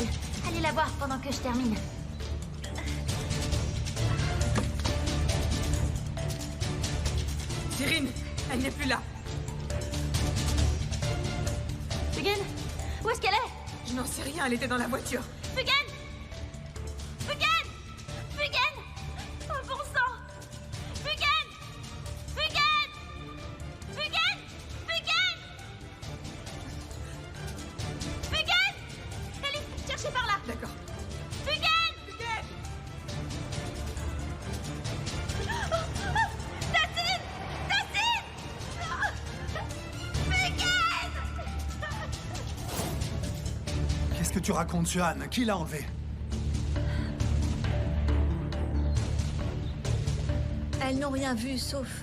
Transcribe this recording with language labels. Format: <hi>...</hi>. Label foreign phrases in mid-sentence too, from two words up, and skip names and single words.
<fr>Allez la voir pendant que je termine. Cyrine, elle n'est plus là. Fugen, où est-ce qu'elle est? Je n'en sais rien, elle était dans la voiture. Fugen! Fugen! Fugen! Oh bon sang! Fugen! Fugen! Fugen! Fugen! Fugen! Ellie, cherchez par là! D'accord. Fugen! Fugen! Tacine! Tacine! Fugen! Qu'est-ce que tu racontes, Suan? Qui l'a enlevé? Elles n'ont rien vu sauf...</fr>